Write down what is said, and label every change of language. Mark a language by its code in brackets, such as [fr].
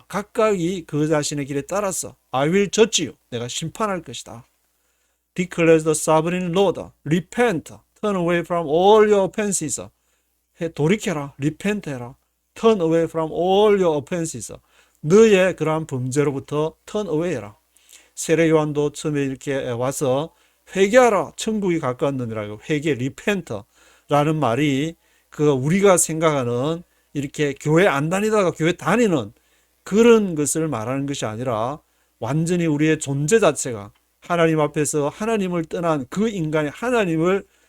[ko] 각각이 그 자신의 길에 따라서 [en] I will judge you. [ko] 내가 심판할 것이다. [en] Declares the sovereign Lord. Repent. Turn away from all your offenses. [ko] 돌이켜라. Repent 해라. [en] Turn away from all your offenses. [ko] 너의 그러한 범죄로부터 [en] turn away [ko] 해라. 세례 요한도 처음에 이렇게 와서 회개하라. 천국이 가까웠느니라고. 회개, repent라는 말이 우리가 생각하는 이렇게 교회 안 다니다가 교회 다니는 그런 것을 말하는 것이 아니라 완전히 우리의 존재 자체가 하나님 앞에서 하나님을 떠난 그 인간이 하나님을